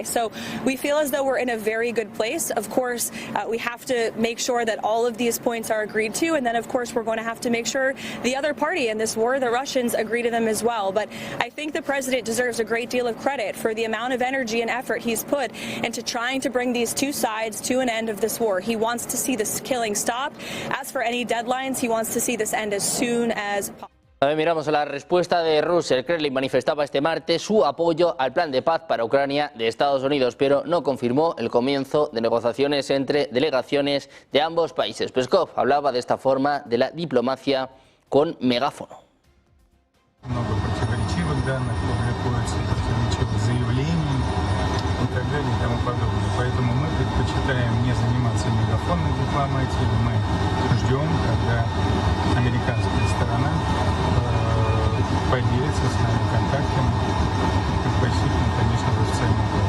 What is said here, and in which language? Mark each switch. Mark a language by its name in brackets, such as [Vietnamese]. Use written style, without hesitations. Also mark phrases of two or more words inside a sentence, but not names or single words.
[English] So we feel as though we're in a very good place. Of course, we have to make sure that all of these points are agreed to, and then of course we're going to have to make sure the other party in this war, the Russians, agree to them as well. But I think the president deserves a great deal of credit for the amount of energy and effort he's put into trying to bring these two sides to an end of this war. He wants to see this killing stopped. As for any deadlines, he wants to see this end as soon as possible. [Spanish] También miramos a la respuesta de Rusia. El Kremlin manifestaba este martes su apoyo al plan de paz para Ucrania de Estados Unidos, pero no confirmó el comienzo de negociaciones entre delegaciones de ambos países. Peskov hablaba de esta forma de la diplomacia con megáfono. [Russian] Много противоречивых данных публикуется, противоречивых заявлений и так далее и тому подобное. Поэтому мы предпочитаем не заниматься мегафонной дипломатией. Мы ждем, когда американская сторона поделится с нами контактами, предпочтительно, конечно, в официальном плане.